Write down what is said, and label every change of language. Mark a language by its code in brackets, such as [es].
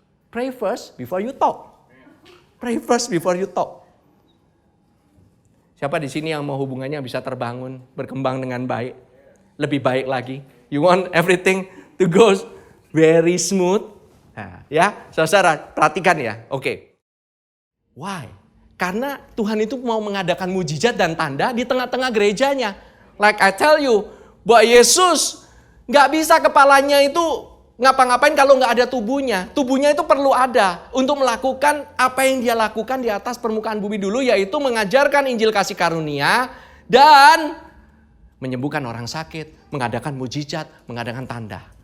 [en] Pray first before you talk. Pray first before you talk. [id] Siapa di sini yang mau hubungannya bisa terbangun, berkembang dengan baik, lebih baik lagi? [en] You want everything to go very smooth? [id] Nah, ya, saudara, perhatikan ya. Oke. Why? Karena Tuhan itu mau mengadakan mujizat dan tanda di tengah-tengah gerejanya. [en] Like I tell you, [id] bahwa Yesus nggak bisa kepalanya itu ngapa-ngapain kalau nggak ada tubuhnya. Tubuhnya itu perlu ada untuk melakukan apa yang dia lakukan di atas permukaan bumi dulu, yaitu mengajarkan Injil kasih karunia dan menyembuhkan orang sakit, mengadakan mujizat, mengadakan tanda.